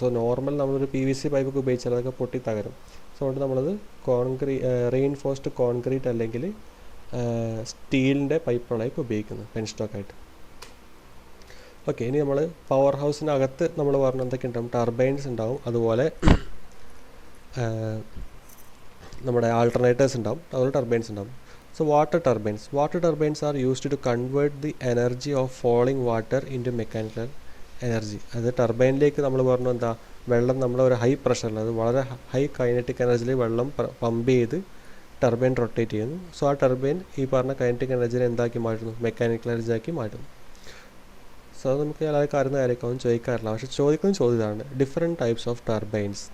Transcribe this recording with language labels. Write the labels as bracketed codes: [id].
[ml] So normal നമ്മളൊരു PVC പൈപ്പൊക്കെ ഉപയോഗിച്ചാൽ അതൊക്കെ പൊട്ടി തകരും. സോ അതുകൊണ്ട് നമ്മളത് റീഇൻഫോഴ്സ്ഡ് കോൺക്രീറ്റ് അല്ലെങ്കിൽ സ്റ്റീലിൻ്റെ പൈപ്പുകളായിട്ട് ഉപയോഗിക്കുന്നത് പെൻ സ്റ്റോക്കായിട്ട്. ഓക്കെ, ഇനി നമ്മൾ പവർ ഹൗസിനകത്ത് നമ്മൾ പറഞ്ഞ എന്തൊക്കെ ഉണ്ടാവും, ടർബൈൻസ് ഉണ്ടാവും, അതുപോലെ നമ്മുടെ ആൾട്ടർനേറ്റേഴ്സ് ഉണ്ടാവും, അതുപോലെ ടർബൈൻസ് ഉണ്ടാവും. [en] So water turbines are used to convert the energy of falling water into mechanical energy. [ml] അത് ടർബൈനിലേക്ക് നമ്മൾ പറഞ്ഞു എന്താ, വെള്ളം നമ്മൾ ഒരു ഹൈ പ്രഷറിൽ, അത് വളരെ ഹൈ കൈനറ്റിക് എനർജിയിൽ വെള്ളം പമ്പ് ചെയ്ത് ടർബൈൻ റൊട്ടേറ്റ് ചെയ്യുന്നു. സോ ആ ടർബൈൻ ഈ പറഞ്ഞ കൈനറ്റിക് എനർജിനെ എന്താക്കി മാറ്റുന്നു, മെക്കാനിക്കൽ എനർജി ആക്കി മാറ്റുന്നു. സോ അത് നമുക്ക് എല്ലാവർക്കും അറിയുന്ന കാര്യമൊന്നും ചോദിക്കാറില്ല, പക്ഷേ ചോദിക്കുന്ന ചോദ്യമാണ് ഡിഫറെൻറ്റ് ടൈപ്സ് ഓഫ് ടർബൈൻസ്.